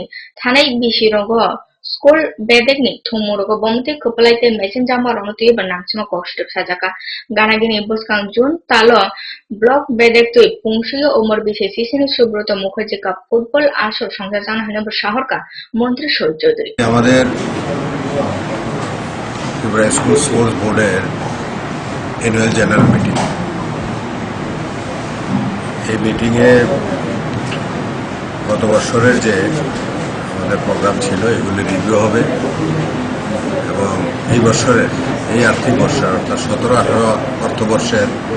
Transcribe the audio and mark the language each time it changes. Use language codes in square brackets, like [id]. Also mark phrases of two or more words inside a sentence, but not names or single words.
[trp] Thanai Bisi Rogo School Bedek ni Thumurogo Bomti Kupalaite Messenger Maronuti Banachima Koshtuk Sajaka. Gana Gini Buskang Jun Talo Block Bedek to Pungshio Umor Bisi Sisini Subroto Mukherjee Cup Football Asor Songhe Jana Hinobu Shahorka মন্ত্রী শহীদ চৌধুরী [bn] আমাদের ত্রিপুরা স্কুল স্পোর্টস বোর্ডের [en] annual general meeting [bn] এই মিটিংয়ে গত বছরের যে আমাদের প্রোগ্রাম ছিল এগুলি রিভিউ হবে এবং এই বছরের এই আর্থিক বর্ষের অর্থাৎ 17-18 অর্থবর্ষের